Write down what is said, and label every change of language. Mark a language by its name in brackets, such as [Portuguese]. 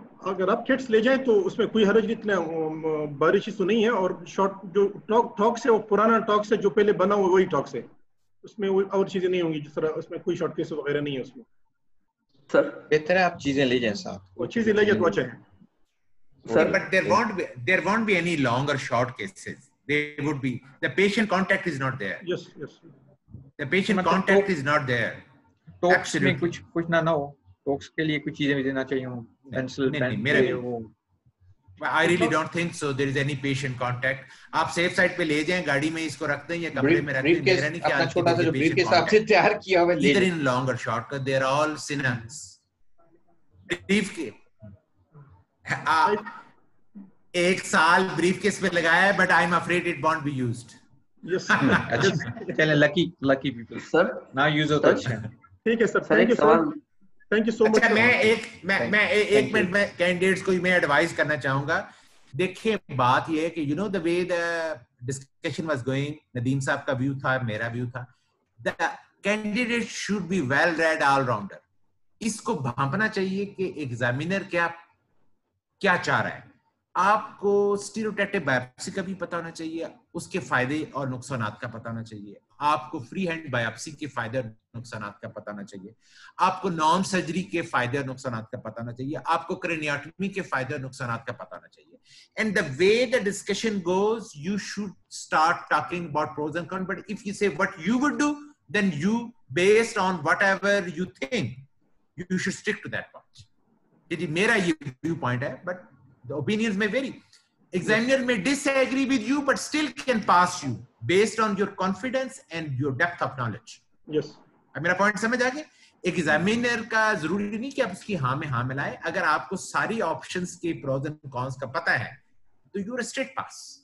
[Hindi] अगर आप किट्स ले जाएं तो उसमें कोई हर्ज नहीं, इतना भारी चीज तो नहीं है। और शॉर्ट जो टॉक्स है वो पुराना टॉक्स है, जो पहले बना हुआ वही टॉक्स है, उसमें और चीजें नहीं होंगी, जिस तरह उसमें कोई शॉर्ट केस वगैरह नहीं है उसमें। सर बेहतर है आप चीजें ले जाएं साथ, वो चीजें ले जाए तो अच्छा है sir. [English] But there won't be any long or short cases. They would be, the patient contact is not there. Yes. The patient contact is not there. [Hindi] Talks में कुछ ना हो, टॉक्स के लिए कुछ चीजें भी देना चाहिए हो, पेंसिल पेन वो। [English] I really don't think so. There is any patient contact. [Hindi] आप सेफ साइड पे ले जाएं, गाड़ी में इसको रख दें या कमरे में रख दें। मेरा नहीं ख्याल छोटा सा जो ब्रीफकेस आपसे तैयार किया हुआ है, [English] either in long or short, they are all synonyms. [Hindi] Briefcase 1 साल ब्रीफकेस पे लगाया है, [English] but I'm afraid it won't be used. Yes. चलें, lucky people. Sir, now use [Hindi] होता है। ठीक है sir, thank you so much. अच्छा, मैं एक मिनट में कैंडिडेट्स को मैं एडवाइस करना चाहूंगा। देखिए बात ये है कि [English] You know the way the discussion was going, Nadeem sahab का view था, मेरा व्यू था, the candidate should be well read all rounder. [Hindi] इसको भांपना चाहिए कि एग्जामिनर क्या चाह रहा है। आपको स्टीरियोटैक्टिव बायोप्सी का भी पता होना चाहिए, उसके फायदे और नुकसानात का पता होना चाहिए, आपको फ्री हैंड बायोप्सी के फायदे और नुकसानात का पता होना चाहिए, आपको नॉन सर्जरी के फायदे और नुकसानात का पता होना चाहिए, आपको क्रेनियोटॉमी के फायदे और नुकसानात का पता होना चाहिए. [English] And the way the discussion goes, you should start talking about pros and cons. But if you say what you would do, then you, based on whatever you think, you should stick to that point. [Hindi] ये मेरा ये view point है, [English] but the opinions may vary. Examiner may disagree with you, but still can pass you based on your confidence and your depth of knowledge. Yes. [Hindi] अब मेरा point समझ आ गया? एक examiner का जरूरी नहीं कि आप उसकी हाँ में हाँ मिलाएं. अगर आपको सारी ऑप्शंस के प्रोज एंड कॉन्स का पता है, तो [English] You are straight pass.